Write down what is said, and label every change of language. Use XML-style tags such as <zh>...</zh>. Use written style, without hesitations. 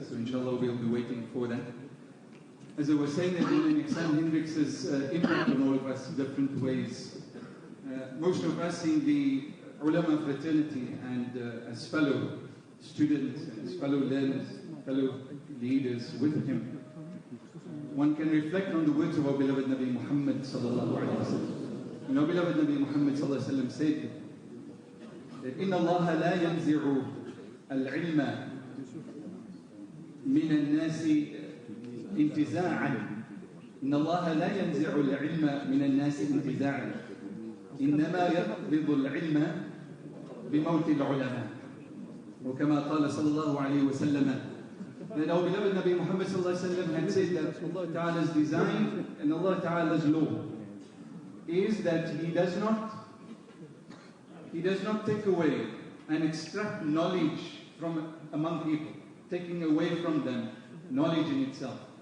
<en>So inshallah we'll be waiting for that. As I was saying, Mawlana Ihsan Hendricks' impact on all of us in different ways. Most of us in the ulama fraternity and as fellow students and as fellow learners, fellow leaders with him, one can reflect on the words of our beloved Nabi Muhammad sallallahu alayhi wa sallam. And our beloved Nabi Muhammad sallallahu alayhi wa sallam said that</en> <ar>إِنَّ اللَّهَ لَا يَنْزِعُ الْعِلْمَ مِنَ النَّاسِ انتزاعا إن الله لا ينزع العلم من الناس انتزاعا إنما يقبض العلم بموت العلماء وكما قال صلى الله عليه وسلم.</ar> <en>That our beloved Nabi Muhammad sallallahu alaihi wasallam had said that Allah Ta'ala's design and Allah Ta'ala's law is that He does not take away and extract knowledge from among people, taking away from them knowledge in itself.</en>